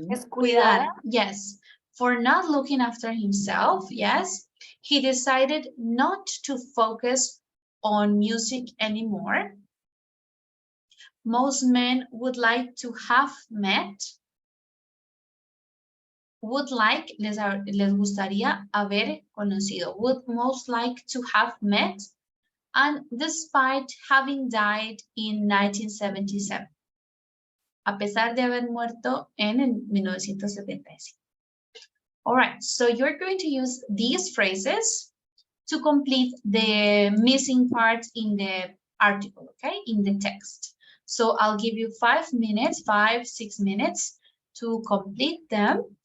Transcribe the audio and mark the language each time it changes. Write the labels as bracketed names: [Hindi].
[Spanish] Cuidar. Yes. [English] For not looking after himself, yes. He decided not to focus on music anymore. Most men would like to have met. Would like, [Spanish] les gustaría haber conocido. [English] Would most like to have met. And despite having died in 1977. [Spanish] A pesar de haber muerto en el 1975. [English] All right, so you're going to use these phrases to complete the missing parts in the article, okay, in the text. So I'll give you 5 minutes, 6 minutes to complete them.